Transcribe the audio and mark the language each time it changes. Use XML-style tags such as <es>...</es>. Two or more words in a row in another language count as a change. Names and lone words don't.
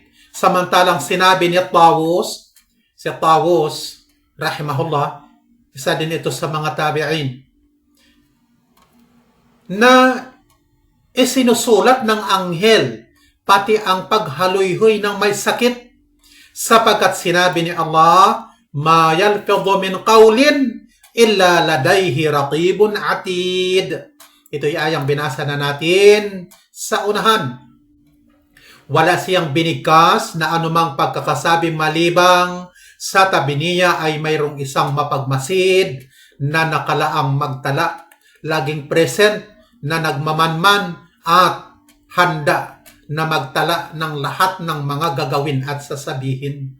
<tl>Samantalang sinabi ni Tawus, si Tawus, rahimahullah, isa din ito sa mga tabi'in, na isinusulat ng anghel pati ang paghaloy-hoy ng may sakit sapagkat sinabi ni Allah,</tl> <ar>"ما يلفظ من قول إلا لديه رقيب عتيد."</ar> <tl>Ito'y ayang binasa na natin sa unahan. Wala siyang binigkas na anumang pagkakasabi malibang sa tabi niya ay mayroong isang mapagmasid na nakalaang magtala, laging present na nagmamanman at handa na magtala ng lahat ng mga gagawin at sasabihin.</tl>